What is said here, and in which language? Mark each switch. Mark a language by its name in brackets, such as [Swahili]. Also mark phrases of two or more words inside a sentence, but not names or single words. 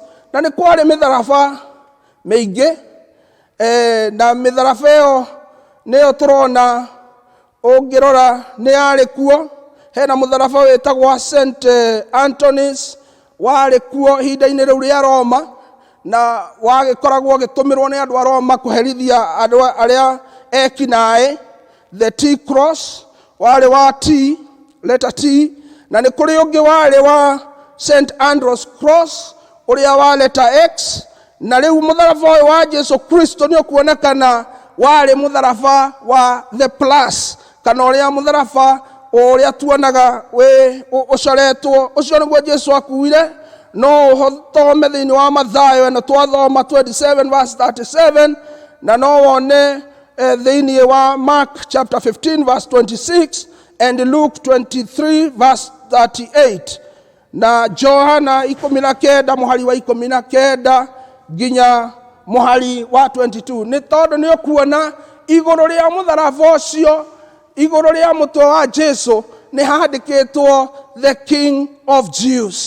[Kikuyu] Na ni kwari mitharaba meingi na mitharaba iyo niyo turona ungirora ni ari kuo. Hena mutharaba witagwa St Anthony's wari kuo hinda-ini riu ria Roma, na wagikoragwo gitumirwo ni andu a Roma kuherithia andu aria ekinae. [English] The T cross [Kikuyu] wari wa T, [English] letter T, [Kikuyu] na ni kuri ungi wari wa St Andrew's cross uria wa [English] letter X. [Kikuyu] Na riu mutharaba wa Jesu Kristo ni ukuonekana wari mutharaba wa [English] the plus, [Kikuyu] kana uria mutharaba uria tuonaga we ucoretwo. Ucio niguo Jesu akuire. No thome thiini wa Mathayo na twathoma 27 verse 37, na no wone thiini wa [English] Mark chapter 15 verse 26 and Luke 23 verse 38 [Kikuyu] na Johana 19 muhari wa 19 ginya muhari wa 22. Ni tondu ni ukuona iguru ria mutharaba ucio, iguru ria mutwe wa Jesu ni handikitwo [English] the King of Jews.